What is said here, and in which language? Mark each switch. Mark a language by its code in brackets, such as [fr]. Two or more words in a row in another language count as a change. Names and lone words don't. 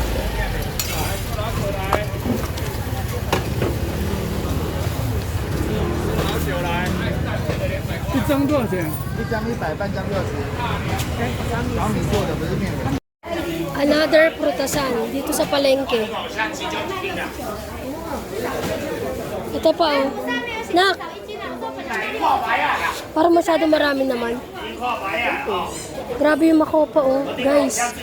[zh] 老酒来。一张多少钱？一张100，半张60。小米做的不是面粉。 [tl] Another prutasan dito sa palengke. Ito pa oh. Nak! Para masyado marami naman. Grabe yung makopa oh, guys.